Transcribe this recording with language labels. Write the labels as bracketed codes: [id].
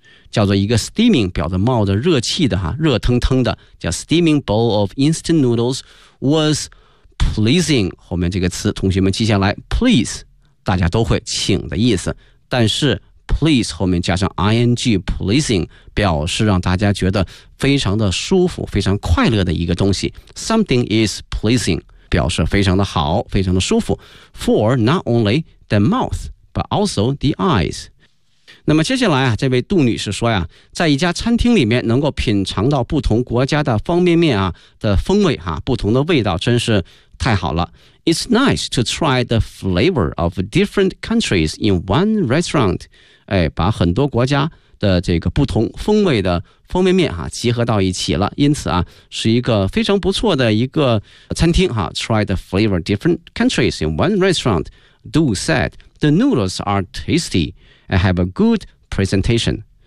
[zh] 叫做一个 steaming， 表的冒着热气的哈，热腾腾的，叫 [en] steaming bowl of instant noodles was pleasing， [zh] 后面这个词同学们记下来， please 大家都会请的意思，但是 please 后面加上 ing pleasing 表示让大家觉得非常的舒服，非常快乐的一个东西， [en] something is pleasing [zh] 表示非常的好，非常的舒服， [en] for not only the mouth but also the eyes。 [zh] 那么接下来啊，这位杜女士说呀，在一家餐厅里面能够品尝到不同国家的方便面啊的风味哈、啊，不同的味道真是太好了。 [en] It's nice to try the flavor of different countries in one restaurant。 [zh] 哎，把很多国家的这个不同风味的方便面哈、啊、集合到一起了，因此啊，是一个非常不错的一个餐厅哈、啊。 [en] Try the flavor of different countries in one restaurant。 Du said the noodles are tasty。 I have a good presentation。